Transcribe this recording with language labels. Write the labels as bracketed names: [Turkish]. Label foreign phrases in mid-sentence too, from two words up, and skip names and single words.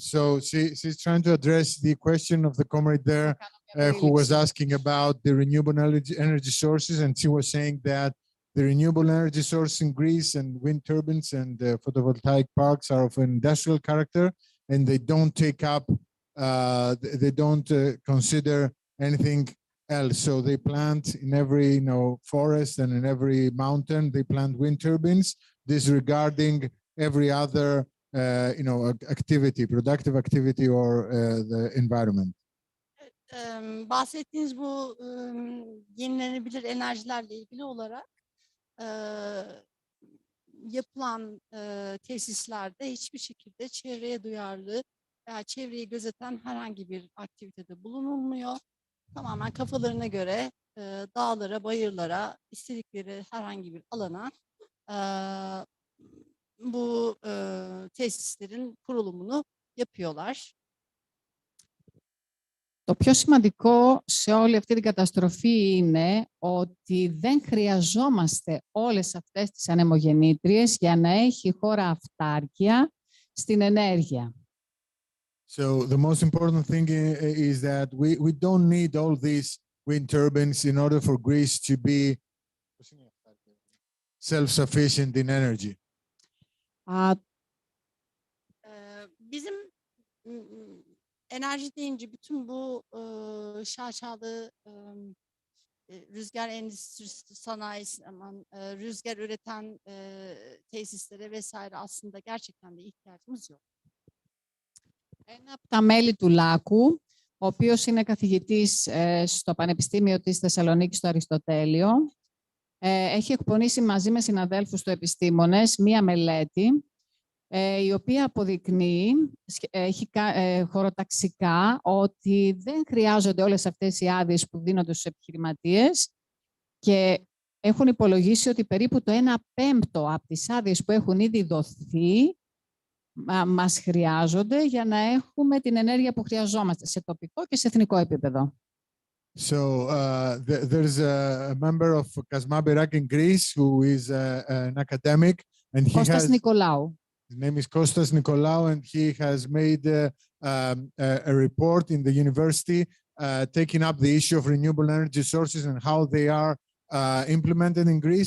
[English] So she's trying to address the question of the comrade there who was asking about the renewable energy sources, and she was saying that the renewable energy source in Greece and wind turbines and photovoltaic parks are of an industrial character, and they don't take up, they don't consider anything else. So they plant in every forest and in every mountain, they plant wind turbines, disregarding every other activity, productive activity or the environment. [Turkish] Bahsettiğiniz bu yenilenebilir enerjilerle ilgili olarak yapılan tesislerde hiçbir şekilde çevreye duyarlı çevreyi gözeten herhangi bir aktivitede bulunulmuyor. Tamamen kafalarına göre dağlara, bayırlara, istedikleri herhangi bir alana bu tesislerin kurulumunu yapıyorlar. [Greek] Το πιο σημαντικό σε όλη αυτή την καταστροφή είναι ότι δεν χρειαζόμαστε όλες αυτές τις ανεμογεννήτριες για να έχει η χώρα αυτάρκεια στην ενέργεια. [English] So the most important thing is that we don't need all these wind turbines in order for Greece to be self-sufficient in energy. [Turkish] Bizim enerji deyince bütün bu şaşalı rüzgar endüstrisi, sanayisi, rüzgar üreten tesislere vesaire aslında gerçekten de ihtiyacımız yok. [Greek] Ένα από τα μέλη του Λάκου, ο οποίος είναι καθηγητής στο Πανεπιστήμιο της Θεσσαλονίκης στο Αριστοτέλειο, έχει εκπονήσει μαζί με συναδέλφους του επιστήμονες μία μελέτη η οποία αποδεικνύει χωροταξικά ότι δεν χρειάζονται όλες αυτές οι άδειες που δίνονται στους επιχειρηματίες και έχουν υπολογίσει ότι περίπου το 1/5 από τις άδειες που έχουν ήδη δοθεί μας χρειάζονται για να έχουμε την ενέργεια που χρειαζόμαστε σε τοπικό και σε εθνικό επίπεδο. [English] So there's a member of Kazma Bırak in Greece who is an academic, and he Κώστας has. Νικολάου. His name is Kostas Nikolaou, and he has made a report in the university taking up the issue of renewable energy sources and how they are implemented in Greece.